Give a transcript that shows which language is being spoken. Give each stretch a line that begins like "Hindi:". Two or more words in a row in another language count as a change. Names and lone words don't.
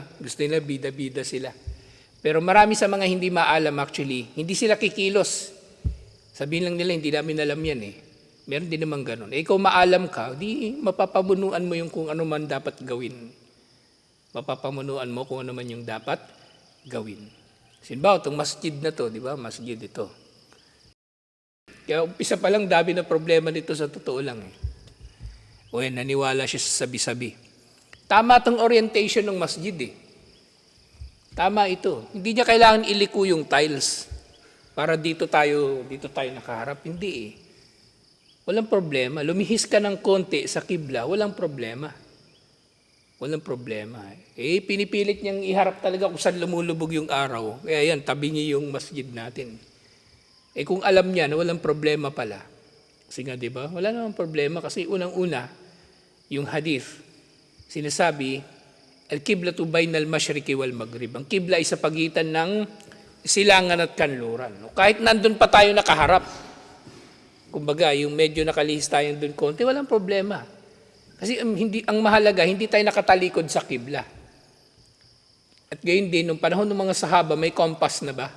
Filipino: Gusto nila bida-bida sila. Pero marami sa mga hindi maalam actually, hindi sila kikilos. Sabihin lang nila, hindi namin alam yan eh. Meron din naman ganun. Ikaw maalam ka, di mapapamunuan mo yung kung ano man dapat gawin. Mapapamunuan mo kung ano man yung dapat gawin. Sinbaw, itong masjid na to, di ba? Masjid ito. Kaya umpisa pa lang, dami na problema nito sa totoo lang eh. O yan, naniwala siya sa sabi-sabi. Tama itong orientation ng masjid eh. Tama ito. Hindi niya kailangan iliko yung tiles para dito tayo nakaharap. Hindi eh. Walang problema. Lumihis ka ng konti sa kibla, walang problema. Walang problema. Pinipilit niyang iharap talaga kung saan lumulubog yung araw. Kaya yan, tabi niya yung masjid natin. Kung alam niya na walang problema pala. Kasi nga, di ba? Wala namang problema kasi unang-una, yung hadith, sinasabi,
Arabic: القبلة بين المشرق والمغرب.
Filipino: Ang kibla ay sa pagitan ng silangan at kanluran. Kahit nandun pa tayo nakaharap, Kumbaga, yung medyo nakalihis tayong doon konti, walang problema. Kasi ang mahalaga, hindi tayo nakatalikod sa kibla. At gayon din, nung panahon ng mga sahaba, may compass na ba?